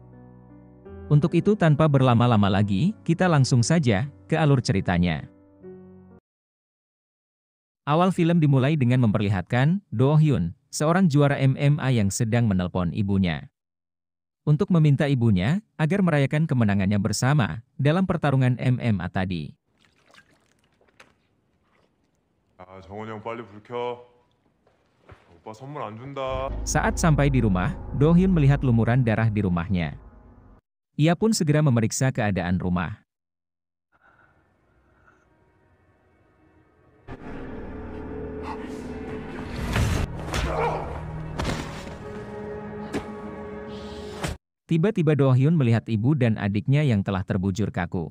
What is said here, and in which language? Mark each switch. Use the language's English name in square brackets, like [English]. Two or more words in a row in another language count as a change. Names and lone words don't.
[Indonesian] Untuk itu tanpa berlama-lama lagi, kita langsung saja ke alur ceritanya. Awal film dimulai dengan memperlihatkan Do Hyun, seorang juara MMA yang sedang menelpon ibunya untuk meminta ibunya agar merayakan kemenangannya bersama dalam pertarungan MMA tadi. [Korean] 정원이 형 빨리 불 켜. 오빠 선물 안 준다. [Indonesian] Saat sampai di rumah, Do Hyun melihat lumuran darah di rumahnya. Ia pun segera memeriksa keadaan rumah. Tiba-tiba Do Hyun melihat ibu dan adiknya yang telah terbujur kaku.